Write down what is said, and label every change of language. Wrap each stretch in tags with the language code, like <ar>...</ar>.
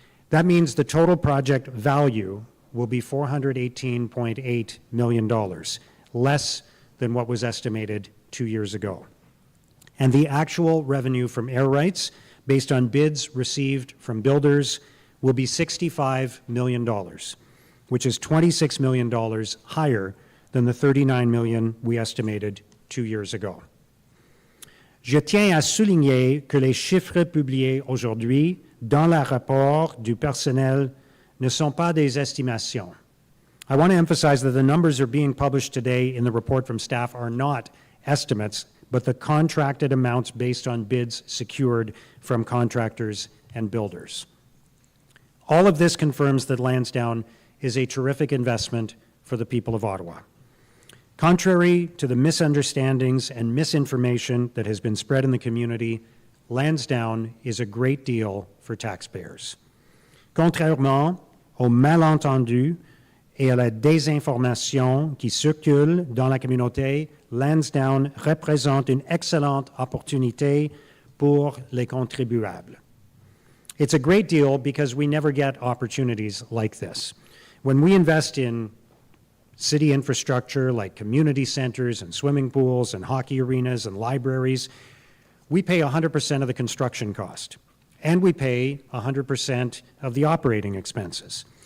<en>That means the total project value will be $418.8 million, less than what was estimated 2 years ago. And the actual revenue from air rights, based on bids received from builders, will be $65 million, which is $26 million higher than the $39 million we estimated 2 years ago.</en> <fr>Je tiens à souligner que les chiffres publiés aujourd'hui dans le rapport du personnel ne sont pas des estimations.</fr> <en>I want to emphasize that the numbers are being published today in the report from staff are not estimates, but the contracted amounts based on bids secured from contractors and builders. All of this confirms that Lansdowne is a terrific investment for the people of Ottawa. Contrary to the misunderstandings and misinformation that has been spread in the community, Lansdowne is a great deal for taxpayers.</en> <fr>Contrairement aux malentendus et à la désinformation qui circulent dans la communauté, Lansdowne représente une excellente opportunité pour les contribuables.</fr> <en>It's a great deal because we never get opportunities like this. When we invest in city infrastructure like community centers and swimming pools and hockey arenas and libraries, we pay 100% of the construction cost, and we pay 100% of the operating expenses.</en>